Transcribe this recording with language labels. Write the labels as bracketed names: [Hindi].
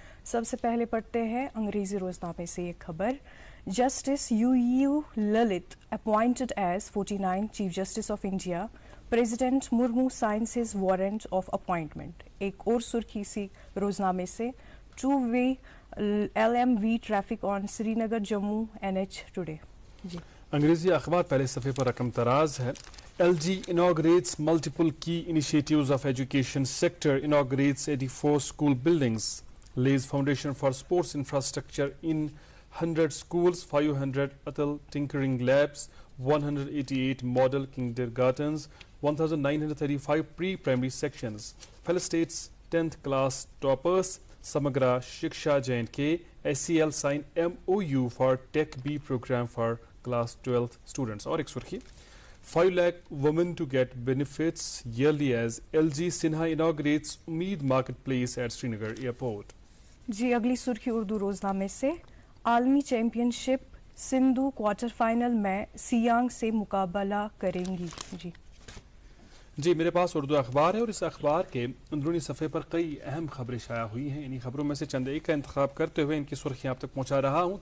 [Urdu] سب سے پہلے پڑھتے ہیں انگریزی روزنامے سے ایک خبر. [English] Justice UU Lalit appointed as 49 chief justice of India. President Murmu signs his warrant of appointment. [Urdu] ایک اور سرخی سی روزنامے سے [English] 2-way LMV traffic on Srinagar Jammu NH today. [Urdu] جی انگریزی اخبار پہلے صفحے پر رقم تراز ہے. [English] LG inaugurates multiple key initiatives of education sector, inaugurates 84 school buildings, lays foundation for sports infrastructure in 100 schools, 500 Atal tinkering labs, 188 model kindergartens, 1935 pre-primary sections. Fellow states 10th class toppers. Samagra Shiksha JNK. SCL sign MOU for Tech B program for class 12th students. [Urdu] اور ایک سرخی [English] 5 lakh women to get benefits yearly as LG Sinha inaugurates Umeed marketplace at Srinagar airport. [Urdu] جی اگلی سرخی اردو روزنامے سے. عالمی champion شپ Sindhu quarter final میں سیانگ سے مقابلہ کریں گی. جی میرے پاس اردو اخبار ہے اور اس اخبار کے اندرونی صفحے پر کئی اہم خبریں شائع ہوئی ہیں. انہی خبروں میں سے چند ایک کا انتخاب کرتے ہوئے ان کی سرخیاں آپ تک پہنچا رہا ہوں.